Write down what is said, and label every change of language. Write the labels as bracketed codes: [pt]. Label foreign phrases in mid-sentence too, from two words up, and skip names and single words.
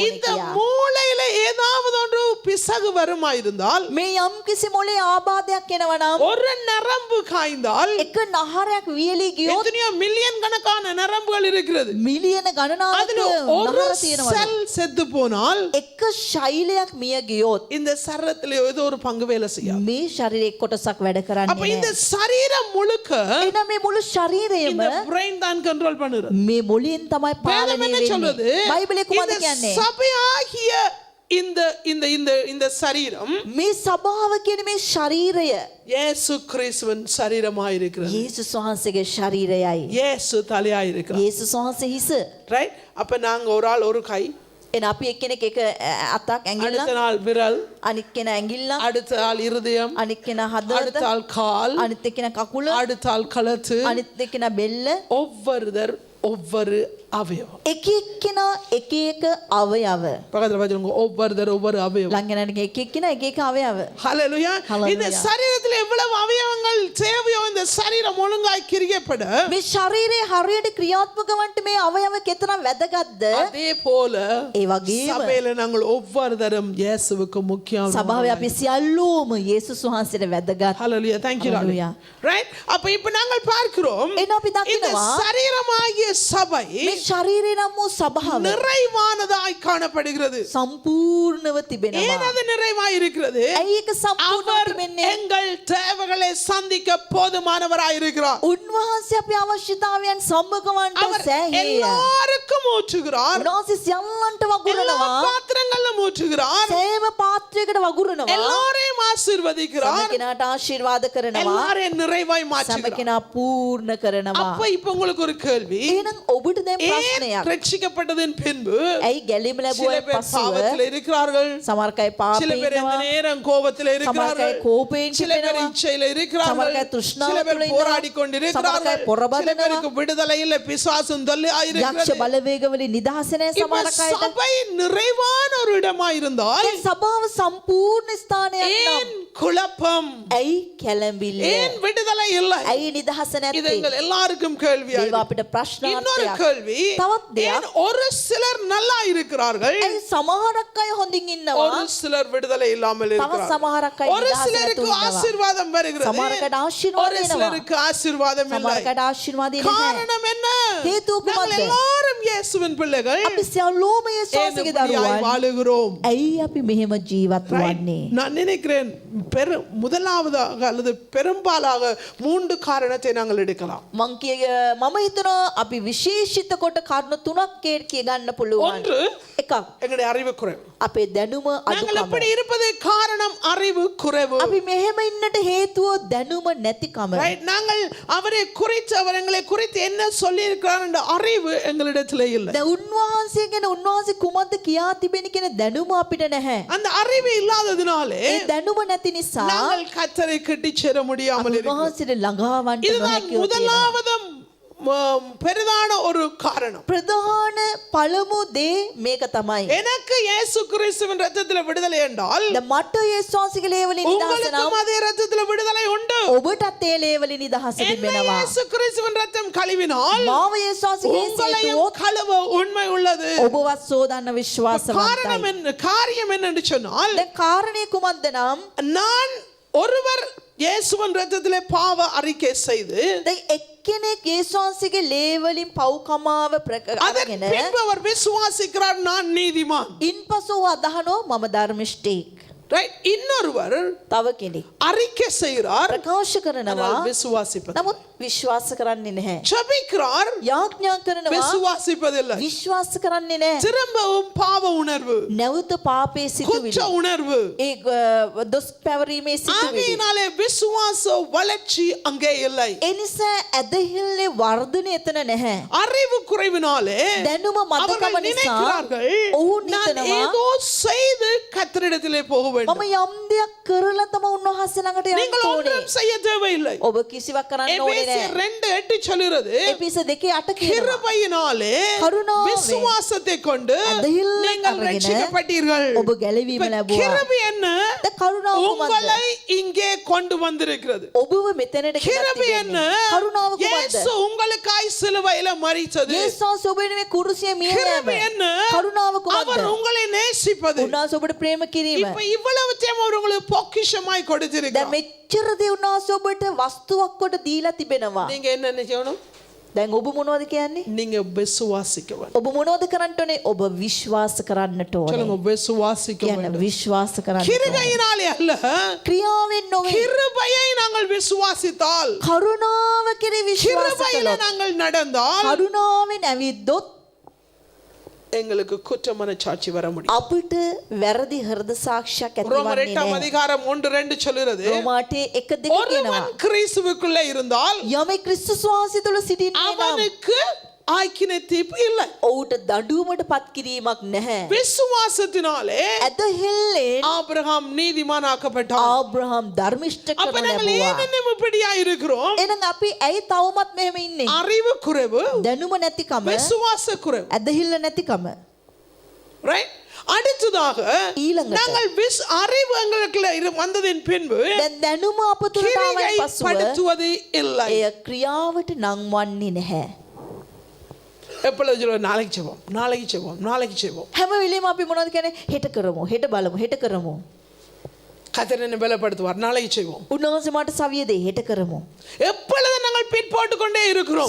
[ta] இந்த [si] කියලා. [ta] மூளையில ஏதாவது ஒன்று பிசகு வருமா இருந்தால் [si] මේ යම් කිසි මොලේ ආබාධයක් එනවා නම් [ta] ஒரு நரம்பு காய்ந்து பாய்ந்தால் [si] එක නහරයක් වියලී ගියොත් [ta] எத்தனையோ மில்லியன் கணக்கான நரம்புகள் இருக்கிறது. [si] මිලියන ගණනාවක [ta] அதுல ஒரு [si] නහර තියෙනවා. [ta] செல் செத்து போனால் [si] එක ශෛලයක් මිය ගියොත් [ta] இந்த சரத்துல ஏதோ ஒரு பங்கு வேலை செய்யும். [si] මේ ශරීරයේ කොටසක් වැඩ [ta] அப்ப [si] කරන්නේ [ta] இந்த [si] නැහැ. [ta] சரீரம் முழுக்க [si] එහෙනම් මේ මුළු ශරීරයම [ta] இந்த பிரெயின் தான் கண்ட்ரோல் பண்ணுறது. [si] මේ මොළයෙන් තමයි [ta] வேதம் [si] පාලනය [ta] என்ன சொல்லுது? [si] වෙන්නේ. බයිබලයේ කුමක්ද [ta] இந்த [si] කියන්නේ? [ta] சபையாகிய இந்த இந்த இந்த இந்த சரீரம் [si] මේ සභාව කියන මේ ශරීරය [ta] இயேசு கிறிஸ்துவின் சரீரமாய் இருக்கிறது. [si] යේසුස් වහන්සේගේ ශරීරයයි. [ta] இயேசு தலையாய் இருக்கிறார். [si] යේසුස් වහන්සේ හිස. [ta] ரைட்? அப்ப நாங்க ஒரு ஆள் ஒரு கை, [si] එන අපි එක්කෙනෙක් එක අතක් ඇඟිල්ල, [ta] அடுத்த நாள் விரல், [si] අනිත් කෙනා ඇඟිල්ල, [ta] அடுத்த ஆள் இருதயம், [si] අනිත් කෙනා හදවත, [ta] அடுத்த ஆள் கால், [si] අනිත් එක්කෙනා කකුල, [ta] அடுத்த ஆள் கழுத்து. [si] අනිත් එක්කෙනා බෙල්ල. [ta] ஒவ்வொருவர் ஒவ்வொரு அவயவம். [si] එක එක්කෙනා එක එක අවයව. [ta] பக்கத்துல பாத்துங்க, ஒவ்வொருவர் ஒவ்வொரு அவயவம். [si] ළඟ එක එක්කෙනා එක එක අවයව. [ta] ஹalleluya. [si] Hallelujah. [ta] இந்த சரீரத்தில் எவ்வளவு அவயவங்கள் தேவையோ இந்த சரீரம் ஒழுங்காய் கிரியப்பட, [si] මේ ශරීරයේ හරියට ක්‍රියාත්මක වන්ට මේ අවයව කෙතරම් වැදගත්ද? [ta] அதே போல [si] ඒ වගේම [ta] சபையில நாங்கள் ஒவ்வொருத்தரும் இயேசுவுக்கு முக்கியம். [si] සභාවේ අපි සියල්ලෝම යේසුස් වහන්සේට වැදගත්. [ta] ஹalleluya. [en] thank you Lord. Hallelujah. right? [ta] அப்ப இப்ப நாங்கள் பார்க்கிறோம் [si] එන අපි [ta] இந்த [si] දකිනවා [ta] சரீரமாகிய சபை [si] මේ ශරීරය නම් වූ සභාව [ta] நிறைவானதாய் காணப்படுகிறது. [si] සම්පූර්ණව [ta] ஏன் [si] තිබෙනවා. [ta] அது நிறைவாய் இருக்கிறது? [si] ඇයි ඒක සම්පූර්ණව [ta] அவர் [si] තිබෙන්නේ? [ta] எங்கள் தேவைகளை சந்திக்க போதுமானவராய் இருக்கிறார். [si] උන්වහන්සේ අපේ අවශ්‍යතාවයන් සම්මුඛවන්ට [ta] அவர் [si] සෑහේය. [ta] எல்லாருக்கும் ஊற்றுகிறார். [si] උන්වහන්සේ සියල්ලන්ට [ta] எல்லா [si] වගුරනවා. [ta] பாத்திரங்களிலும் ஊற்றுகிறார். [si] සෑම පාත්‍රයකට වගුරනවා. [ta] எல்லாரையும் [si] සම [ta] ஆசீர்வதிக்கிறார். [si] කෙනාට ආශිර්වාද කරනවා. [ta] எல்லாரையும் நிறைவாய் [si] සම [ta] மாற்றுகிறார். [si] කෙනා පූර්ණ කරනවා. [ta] அப்ப இப்ப உங்களுக்கு ஒரு கேள்வி, [si] එහෙනම් ඔබට දැන් [ta] ஏன் [si] ප්‍රශ්නයක්. [ta] ரட்சிக்கப்பட்டதன் பின்பு [si] ඇයි ගැලීම [ta] சில [si] ලැබුවා [ta] பேர் [si] පසුව [ta] பாவத்தில் இருக்கிறார்கள், [si] සමහර අය [ta] சில [si] පාපේ [ta] பேர் இந்த [si] ඉන්නවා, [ta] நேரம் கோபத்தில் [si] සමහර අය [ta] இருக்கிறார்கள், [si] කෝපයෙන් [ta] சில பேர் [si] කිපෙනවා, [ta] இச்சையில [si] සමහර [ta] இருக்கிறார்கள், [si] අය තෘෂ්ණාව [ta] சில பேர் [si] තුළ ඉන්නවා, [ta] போராடி கொண்டிருக்கிறார்கள், [si] සමහර අය පොර [ta] சில [si] බදනවා, [ta] பேருக்கு விடுதலை இல்லை, பிசாசும் தொல்லையாய் [si] යක්ෂ [ta] இருக்கிறது. [si] බලවේගවලින් නිදහස නැහැ [ta] இப்ப [si] සමහර අයට. [ta] சபை நிறைவான ஒரு இடமா இருந்தால் [si] ඒ සභාව සම්පූර්ණ ස්ථානයක් [ta] ஏன் [si] නම් [ta] குழப்பம், [si] ඇයි කැළඹිල්ල? [ta] ஏன் விடுதலை இல்லை? [si] ඇයි නිදහස [ta] இது [si] නැත්තේ? [ta] எங்கள் எல்லாருக்கும் கேள்வியா [si] ඒවා [ta] இருக்கு. [si] අපිට [ta] இன்னொரு [si] ප්‍රශ්නාර්ථයක්. [ta] கேள்வி, [si] තවත් දෙයක්. [ta] ஏன் ஒரு சிலர் நல்லா இருக்கிறார்கள், [si] ඇයි සමහරක් අය හොඳින් ඉන්නවා, [ta] ஒரு சிலர் விடுதலை இல்லாமல் [si] තවත් [ta] இருக்கிறார்கள்? [si] සමහරක් අය [ta] ஒரு [si] නිදහස නැතුව [ta] சிலருக்கு [si] ඉන්නවා. [ta] ஆசீர்வாதம் வருகிறது, [si] සමහරකට ආශිර්වාද [ta] ஒரு [si] එනවා. [ta] சிலருக்கு ஆசீர்வாதம் இல்லை. [si] සමහරකට ආශිර්වාදය නැහැ. [ta] காரணம் என்ன? [si] හේතුව [ta] நாங்கள் [si] කුමක්ද? [ta] எல்லாரும் இயேசுவின் பிள்ளைகள். [si] අපි සියල්ලෝම [ta] ஏன் [si] යේසුස්ගේ [ta] இப்படியாய் [si] දරුවන්. [ta] வாழுகிறோம்? [si] ඇයි අපි මෙහෙම ජීවත් Right? වන්නේ? [ta] நான் நினைக்கிறேன் முதலாவதாக அல்லது பெரும்பாலாக 3 காரணத்தை நாங்கள் எடுக்கலாம். [si] මම හිතනවා අපි විශේෂිත කොට කරුණු තුනක් කිය ගන්න පුළුවන්. [ta] ஒன்று, [si] එකක් [ta] எங்களுடைய அறிவு குறைவு. [si] අපේ දැනුම [ta] நாங்கள் [si] අඩුකම. [ta] எப்படி இருப்பது காரணம் அறிவு குறைவு. [si] අපි මෙහෙම ඉන්නට හේතුව දැනුම නැතිකම. [ta] Right? நாங்கள் அவரை குறித்து அவர் எங்களை குறித்து என்ன சொல்லி இருக்கிறார் என்ற அறிவு எங்களிடத்தில் இல்லை. [si] දැන් උන්වහන්සේ ගැන උන්වහන්සේ කුමක්ද කියා තිබෙන කියන දැනුම අපිට නැහැ. [ta] அந்த அறிவு இல்லாததினாலே [si] ඒ දැනුම නැති නිසා [ta] நாங்கள் கர்த்தரை கிட்டி சேர முடியாமல் இருக்கிறோம். [si] උන්වහන්සේට ළඟාවන්ට [ta] இதுதான் [si] නොහැකිව තියෙනවා. [ta] முதலாவது பெரிதான ஒரு காரணம். [si] ප්‍රධාන පළමු දේ මේක තමයි. [ta] எனக்கு இயேசு கிறிஸ்துவின் இரத்தத்தில் விடுதலை என்றால் [si] ද මට යේසුස් වහන්සේගේ ලේවලින් නිදහස [ta] உங்களுக்கும் [si] නම් [ta] அதே இரத்தத்தில் விடுதலை உண்டு. [si] ඔබටත් ඒ ලේවලින් නිදහස [ta] என்னை [si] තිබෙනවා. [ta] இயேசு கிறிஸ்துவின் இரத்தம் கழுவினால் [si] මාව යේසුස් වහන්සේගේ [ta] உங்களையும் [si] හේතුව [ta] கழுவ உண்மை உள்ளது. [si] ඔබවත් සෝදන්න [ta] காரணம் [si] විශ්වාසවන්තයි. [ta] என்ன? காரியம் என்னன்னு சொன்னால், [si] දැන් කාරණේ කුමක්ද නම් [ta] நான் ஒருவர் இயேசுவின் இரத்தத்திலே பாவ அறிக்கை செய்து [si] දැන් එක්කෙනෙක් යේසුස් වහන්සේගේ ලේවලින් පව්කමාව [ta] அதன் [si] අරගෙන [ta] பின்பு அவர் விசுவாசிக்கிறார், நான் நீதிமான். [si] ඉන්පසු අදහනෝ මම ධර්මිෂ්ඨෙක්. [ta] Right? இன்னொருவர் [si] තව කෙනෙක් [ta] அறிக்கை செய்கிறார், [si] ප්‍රකාශ කරනවා [ta] ஆனால் விசுவாசிப்பது, [si] නමුත් විශ්වාස කරන්නේ නැහැ. [ta] ஜெபிக்கிறார், [si] යාඥා කරනවා [ta] விசுவாசிப்பதில்லை. [si] විශ්වාස කරන්නේ නැහැ. [ta] திரும்பவும் பாவ உணர்வு, [si] නැවත පාපේ සිතුවිලි, [ta] குற்ற உணர்வு. [si] ඒ දොස් පැවරීමේ සිතුවිලි. [ta] ஆகையினாலே விசுவாச வளர்ச்சி அங்கே இல்லை. [si] ඒ නිසා ඇදහිල්ලේ වර්ධනය එතන නැහැ. [ta] அறிவு குறைவினாலே [si] දැනුම [ta] அவர்கள் [si] මදකම නිසා [ta] நினைக்கிறார்கள், [si] ඔවුන් [ta] நான் [si] හිතනවා [ta] ஏதோ செய்து கர்த்தரிடத்திலே போக வேண்டும். [si] මම යම් දෙයක් කරලා තම උන්වහන්සේ ළඟට යන්න [ta] நீங்கள் [si] ඕනේ. [ta] ஒன்றும் செய்ய தேவையில்லை. [si] ඔබ කිසිවක් කරන්න ඕනේ [ta] எபேசியர் [si] නැහැ. [ta] 2:8 சொல்கிறது, [si] එපිස 2:8 කියනවා. [ta] கிருபையினாலே [si] கருணாவே [ta] விசுவாசத்தை கொண்டு [si] ඇදහිල්ලෙන් [ta] நீங்கள் [si] අරගෙන [ta] ரட்சிக்கப்பட்டீர்கள். [si] ඔබ ගැලවීම [ta] இப்ப [si] ලැබුවා. [ta] கிருபை என்ன? [si] දැන් කරුණාව කුමක්ද? [ta] உங்களை இங்கே கொண்டு வந்திருக்கிறது. [si] ඔබව මෙතනට ගෙනත් [ta] கிருபை என்ன? [si] තිබෙන්නේ. කරුණාව කුමක්ද? [ta] இயேசு உங்களுக்காய் சிலுவையில மரித்தது. [si] යේසුස් ඔබ වෙනුවෙන් කුරුසියේ මිය [ta] கிருபை [si] යෑම. [ta] என்ன? [si] කරුණාව [ta] அவர் [si] කුමක්ද? [ta] உங்களை நேசிப்பது. [si] උන්වහන්සේ ඔබට ප්‍රේම කිරීම. [ta] இப்ப இவ்வளவுத்தையும் அவர் உங்களுக்கு பொக்கிஷமாய் [si] දැන් [ta] கொடுத்திருக்கிறார். [si] මෙච්චර දේ උන්වහන්සේ ඔබට වස්තුවක් කොට දීලා තිබෙනවා. [ta] நீங்க என்ன செய்யணும்? [si] දැන් ඔබ මොනවද කියන්නේ? [ta] நீங்க விசுவாசிக்க வேண்டும். [si] ඔබ මොනවද කරන්න ඕනේ? ඔබ විශ්වාස කරන්නට ඕනේ. [ta] சொல்லுங்க விசுவாசிக்க [si] කියන්නේ [ta] வேண்டும். [si] විශ්වාස කරන්න ඕනේ. [ta] கிருபையினாலே அல்ல, [si] ක්‍රියාවෙන් නොවේ. [ta] கிருபையை நாங்கள் விசுவாசித்தால், [si] කරුණාව කෙරෙහි විශ්වාස [ta] கிருபையில [si] කළොත්, [ta] நாங்கள் நடந்தால் [si] කරුණාවෙන් ඇවිද්දොත් [ta] எங்களுக்கு குற்றமான சாட்சி வர முடியும். [si] අපිට වැරදි හෘද சாட்சிයක් [ta] ரோமர் [si] ඇතිවන්නේ [ta] 8 [si] නැහැ. [ta] அதிகாரம் 1-2 சொல்லுகிறது, [si] රෝමාටේ 1:2 කියනවා. [ta] ஒருவன் கிறிஸ்துவுக்குள்ளே இருந்தால் [si] යමෙක් ක්‍රිස්තුස් වහන්සේ තුළ සිටින්නේ නම් [ta] அவனுக்கு ஆக்கினை தீர்ப்பு இல்லை. [si] ඔහුට දඬුවමට පත් කිරීමක් නැහැ. [ta] விசுவாசத்தினாலே [si] ඇදහිල්ලෙන් [ta] ஆபிரகாம் நீதிமானாக்கப்பட்டான். [si] ආබ්‍රහම් ධර්මිෂ්ඨ [ta] அப்ப [si] කරන [ta] நாங்கள் [si] ලැබුවා. [ta] ஏன் இன்னும் இப்படியா இருக்கிறோம்? [si] එහෙනම් අපි ඇයි තවමත් මෙහෙම ඉන්නේ? [ta] அறிவு குறைவு, [si] දැනුම නැතිකම, [ta] விசுவாச குறைவு. [si] ඇදහිල්ල නැතිකම. [ta] ரைட்? அடுத்ததாக [si] ඊළඟට [ta] நாங்கள் அறிவு எங்களுக்குள்ள வந்ததின் பின்பு [si] දැන් දැනුම අප තුළට ආවන් පසුව [ta] படுத்துவது இல்லை. [si] එය ක්‍රියාවට නංවන්නේ නැහැ. [ta] எப்பொழுது சொல்லுவோம், நாளைக்கு செய்வோம், நாளைக்கு செய்வோம், நாளைக்கு செய்வோம். [si] හැම වෙලේම අපි මොනවද කියන්නේ? හෙට කරමු, හෙට බලමු, හෙට කරමු. [ta] கர்த்தர் என்னை பலப்படுத்துவார், நாளைக்கு செய்வோம். [si] උන්වහන්සේ මට සවිය දෙයි, හෙට කරමු. [ta] எப்பொழுது நாங்கள் பிற்போட்டு கொண்டே இருக்கிறோம்.